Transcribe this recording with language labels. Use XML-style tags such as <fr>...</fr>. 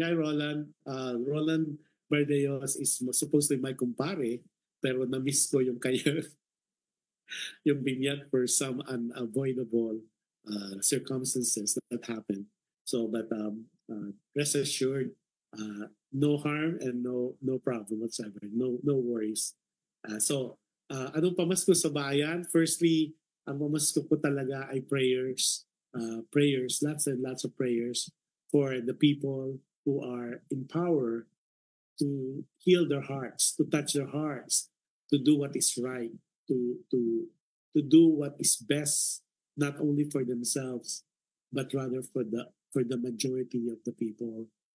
<en>Hi, Roland. Roland Bardeos is supposedly my kumpare,</en> <tl>pero na-miss ko yung kaya yung binyag</tl> <en>for some unavoidable circumstances that happened. So, but rest assured, no harm and no problem whatsoever. No worries.</en> <tl>Anong pamasko sa bayan? Firstly, ang pamasko ko talaga ay prayers.</tl> <en>Prayers, lots and lots of prayers for the people who are in power to heal their hearts, to touch their hearts, to do what is right, to do what is best, not only for themselves, but rather for the majority of the people.</en>